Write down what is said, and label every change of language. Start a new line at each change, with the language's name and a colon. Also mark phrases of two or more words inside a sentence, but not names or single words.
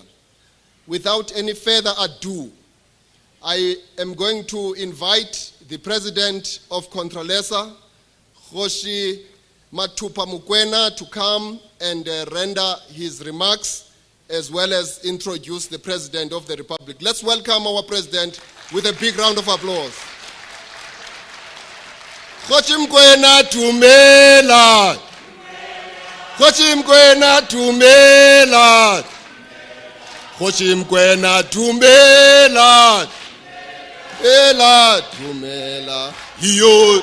English: Without any further ado, I am going to invite the President of Contralesa, Kgoshi Matupa Mokoena, to come and render his remarks as well as introduce the President of the Republic. Let's welcome our President with a big round of applause.
Northern Sotho: Kgoshi Mokoena Tumela. Kgoshi Mokoena Tumela. Kgoshi Mokoena Tumela. Ela Tumela. Yo.